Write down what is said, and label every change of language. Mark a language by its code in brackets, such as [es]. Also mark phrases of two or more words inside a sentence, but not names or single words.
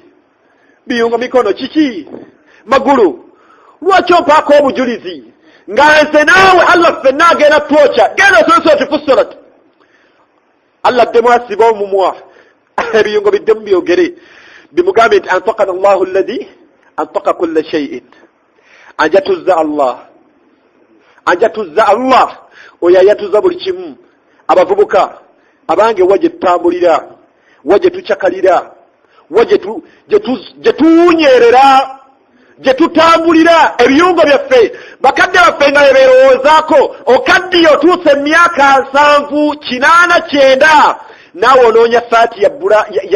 [lg] Biyungo mikono kiki? Magulu, lwaki ompaako obujulizi nga nze naawe Allah ffenna agenda twokya? Genda osomesa Fussilat. Allah addemu asiba omumwa, ebiyungo biddemu byogere, bimugambe nti [ar] أنطقنا الله الذي أنطق كل شيء. [lg] Anjatuzza Allah oyo ayatuza buli kimu. Abavubuka abange wa gye tutambulira, wa gye tucakalira, wa gye tuwunyerera, gye tutambulira, ebiyungo byaffe bakadde baffe nga beerowoozaako, okaddiyo otuuse emyaka 7, 8, 9, naawe onoonya saati ya